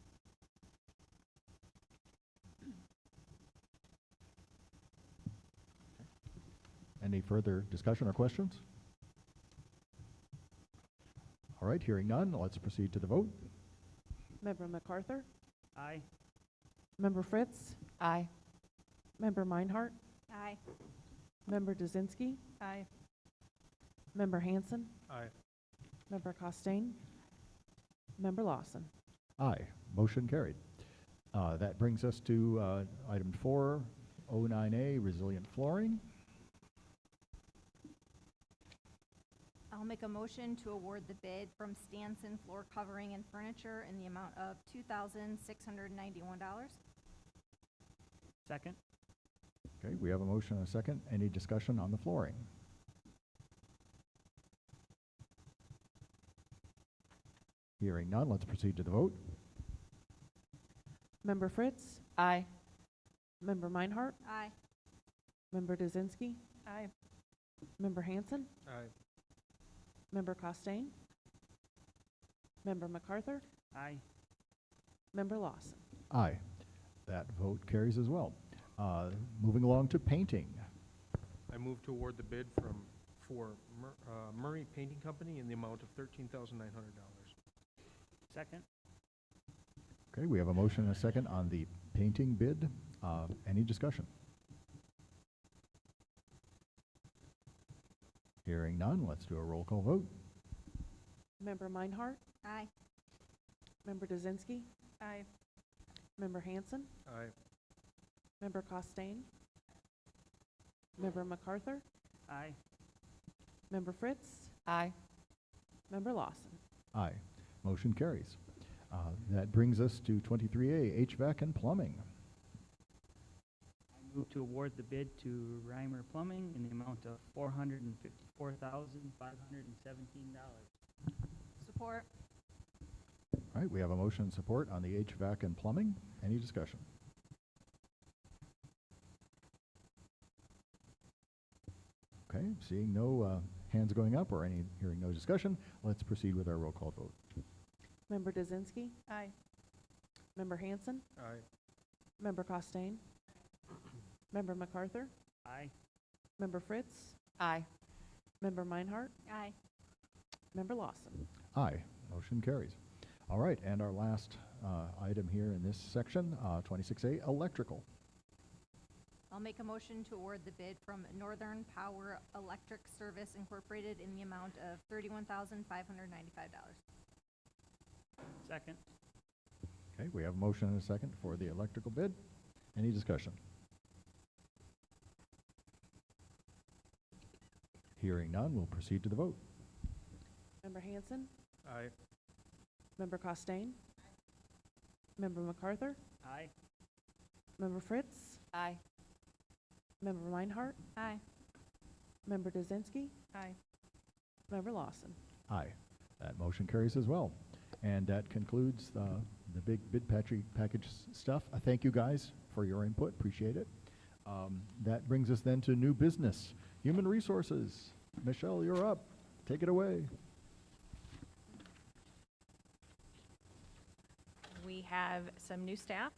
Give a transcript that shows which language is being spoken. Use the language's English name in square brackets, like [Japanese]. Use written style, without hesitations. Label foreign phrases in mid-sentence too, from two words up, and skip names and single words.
[English] Any further discussion or questions? All right, hearing none, let's proceed to the vote. Member MacArthur? Aye. Member Fritz? Aye. Member Meinhardt? Aye. Member Dzinski? Aye. Member Hanson? Aye. Member Costain? Member Lawson? Aye. Motion carried. That brings us to item 409A, resilient flooring. I'll make a motion to award the bid from Stanson Floor Covering and Furniture in the amount of $2,691. Second. Okay, we have a motion and a second. Any discussion on the flooring? Hearing none, let's proceed to the vote. Member Fritz? Aye. Member Meinhardt? Aye. Member Dzinski? Aye. Member Hanson? Aye. Member Costain? Member MacArthur? Aye. Member Lawson? Aye. That vote carries as well. Moving along to painting. I move to award the bid for Murray Painting Company in the amount of $13,900. Second. Okay, we have a motion and a second on the painting bid. Any discussion? Hearing none, let's do a roll call vote. Member Meinhardt? Aye. Member Dzinski? Aye. Member Hanson? Aye. Member Costain? Member MacArthur? Aye. Member Fritz? Aye. Member Lawson? Aye. Motion carries. That brings us to 23A, HVAC and plumbing. I move to award the bid to Reimer Plumbing in the amount of $454,517. Support. All right, we have a motion and support on the HVAC and plumbing. Any discussion? Okay, seeing no hands going up or hearing no discussion, let's proceed with our roll call vote. Member Dzinski? Aye. Member Hanson? Aye. Member Costain? Member MacArthur? Aye. Member Fritz? Aye. Member Meinhardt? Aye. Member Lawson? Aye. Motion carries. All right, and our last item here in this section, 26A, electrical. I'll make a motion to award the bid from Northern Power Electric Service Incorporated in the amount of $31,595. Second. Okay, we have a motion and a second for the electrical bid. Any discussion? Hearing none, we'll proceed to the vote. Member Hanson? Aye. Member Costain? Member MacArthur? Aye. Member Fritz? Aye. Member Meinhardt? Aye. Member Dzinski? Aye. Member Lawson? Aye. That motion carries as well. And that concludes the big bid package stuff. I thank you guys for your input. Appreciate it. That brings us then to new business. Human resources. Michelle, you're up. Take it away. We have some new staff.